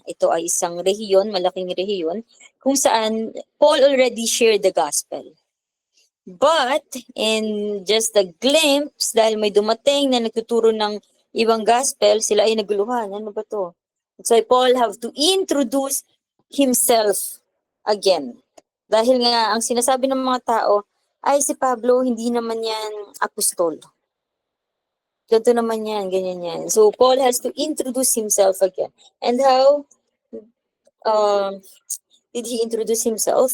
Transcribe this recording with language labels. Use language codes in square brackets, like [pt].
[tl] Ito ay isang rehiyon, malaking rehiyon, kung saan [en] Paul already shared the gospel. But in just a glimpse, [tl] dahil may dumating na nagtuturo ng ibang gospel, sila ay naguluhan. Ano ba to? [en] So Paul have to introduce himself again. [tl] Dahil nga, ang sinasabi ng mga tao, ay si Pablo, hindi naman yan apostol. Ganito naman yan, ganyan yan. [en] So Paul has to introduce himself again. And how did he introduce himself?